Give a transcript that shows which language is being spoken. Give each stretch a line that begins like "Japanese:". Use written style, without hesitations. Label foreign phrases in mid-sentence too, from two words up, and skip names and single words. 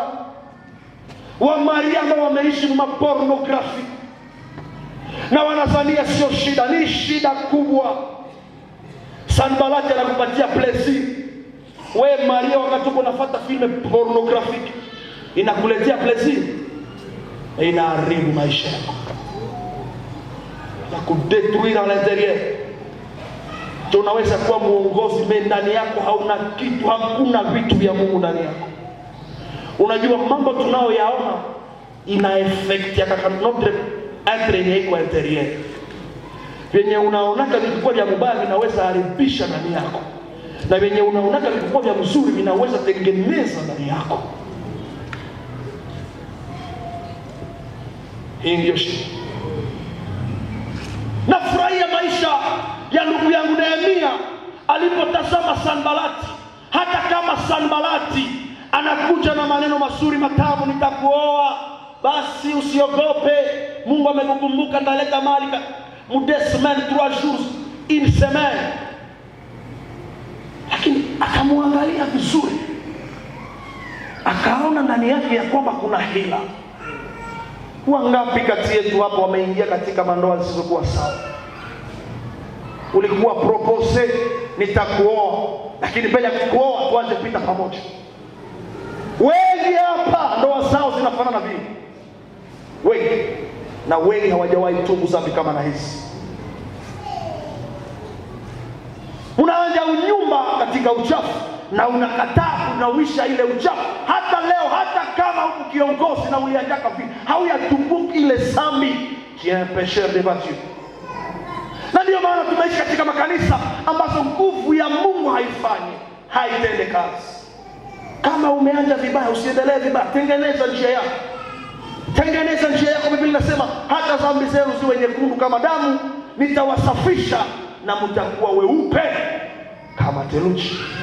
Swahili: Wa Maria ambao wameishi mapornografi, na wanazania sio shida, ni shida kubwa. Sanbalati anakupatia plaisir. We Maria, wakati uko unafuata filme pornographic, inakuletea plaisir, inaharibu maisha yako na kudetruire
French: à l'intérieur.
Swahili: Tunaweza kuwa muongozi, ndani yako hauna kitu, hakuna vitu vya Mungu ndani yako. Unajua mambo tunayoyaona ina effect ya
French: notre être
Swahili: yako intérieur. Venye unaonaka vilikuwa vya mubaya vinaweza haribisha ndani yako, na venye unaonaka vilikuwa vya mzuri vinaweza tengeneza ndani yako. Hii ndio shida. Nafurahia maisha ya ndugu yangu Nehemia alipotazama Sanbalati. Hata kama Sanbalati anakuja na maneno mazuri matamu, nitakuoa, basi usiogope, Mungu amekukumbuka, ndaleta mali mude semaine,
French: 3 jours, une semaine.
Swahili: Lakini akamwangalia vizuri, akaona ndani yake ya kwamba kuna hila. Wangapi kati yetu hapo wameingia katika mandoa zisizokuwa sawa? Ulikuwa propose, nitakuoa, lakini mbele ya kuoa tuanze kupita pamoja. Wengi hapa ndoa zao zinafanana vile. Wengi, na wengi hawajawahi tubu dhambi kama na hizi. Unaanza unyumba katika uchafu na unakataa kunawisha ile uchafu. Hata leo, hata kama uko kiongozi na ulianjaka vile, hauyatumbuki ile dhambi
French: qui est un pécheur devant Dieu.
Swahili: Na ndio maana tumeishi katika makanisa ambazo nguvu ya Mungu haitende kazi. Kama umeanza vibaya, usiendelee vibaya. Tengeneza njia yako. Tengeneza njia yako. Biblia inasema hata dhambi zenu ziwe nyekundu kama damu, nitawasafisha na mtakuwa weupe kama theluji.